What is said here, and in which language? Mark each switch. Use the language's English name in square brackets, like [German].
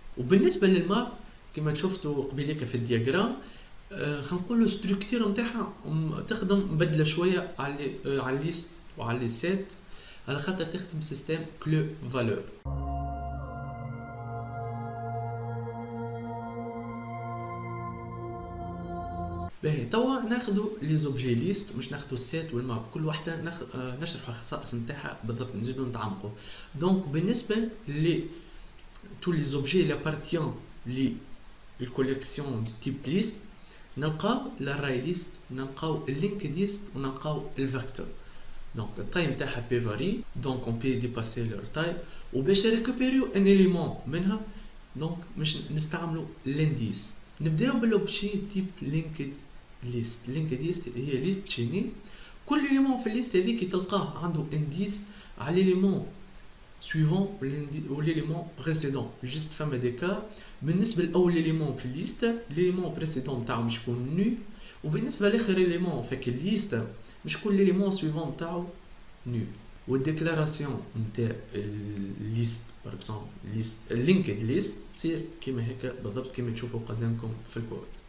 [Arabic] وبالنسبه للماب كما شفتوا قبيليك في الدياغرام، خلينا نقولوا ستركتور نتاعها تخدم مبدله شويه على الليست وعلى السيت، على خاطر تخدم سيستم كلو فالور. باهي توا ناخذوا لي زوبجي ليست، مش ناخذوا السيت والماب، كل واحده نشرحوا الخصائص نتاعها بالضبط، نزيدوا نتعمقوا. دونك بالنسبه ل [French] tous les objets qui appartiennent à la collection de type liste، [Arabic] نلقاو [French] l'array list، نلقاو linked list، ونلقاو الvector. donc [Arabic] التايم تاعها [French] peut varier، donc on peut dépasser leur taille. [Arabic] وباش [French] récupérer un élément [Arabic] منها [French] donc [Arabic] مش نستعملوا [French] l'indice. [Arabic] نبداو بالobjet type linked list. linked list هي list chainée، كل élément في الليست هذيك تلقاه عنده indice على [French] l'élément suivant ou l'élément précédent. [Arabic] juste فما دي كا بالنسبه لاول élément في الليست [French] l'élément précédent [Arabic] نتاعو مش يكون نو، وبالنسبه لاخر élément في الليست مش يكون [French] l'élément suivant [Arabic] نتاعو نو. والديكلاراسيون نتاع الليست بار اكزومبل ليست لينكد ليست تصير كيما هكا بالضبط كيما تشوفوا قدامكم في الكود.